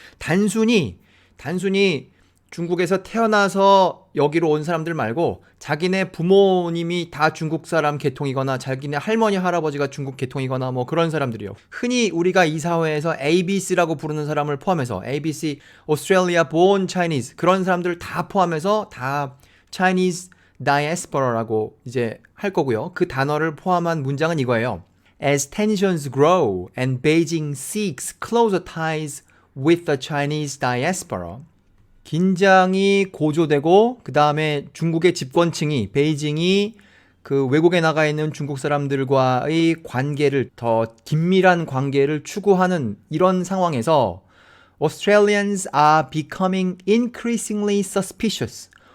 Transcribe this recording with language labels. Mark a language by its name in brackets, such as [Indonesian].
[Korean] 단순히 중국에서 태어나서 여기로 온 사람들 말고 자기네 부모님이 다 중국 사람 계통이거나 자기네 할머니 할아버지가 중국 계통이거나 뭐 그런 사람들이요. 흔히 우리가 이 사회에서 ABC라고 부르는 사람을 포함해서 ABC, [English] Australia born Chinese [Korean] 그런 사람들 다 포함해서 다 Chinese diaspora라고 이제 할 거고요. 그 단어를 포함한 문장은 이거예요. [English] As tensions grow and Beijing seeks closer ties with the Chinese diaspora. [Korean] 긴장이 고조되고 그 다음에 중국의 집권층이 베이징이 그 외국에 나가 있는 중국 사람들과의 관계를 더 긴밀한 관계를 추구하는 이런 상황에서 [English] Australians are becoming increasingly suspicious.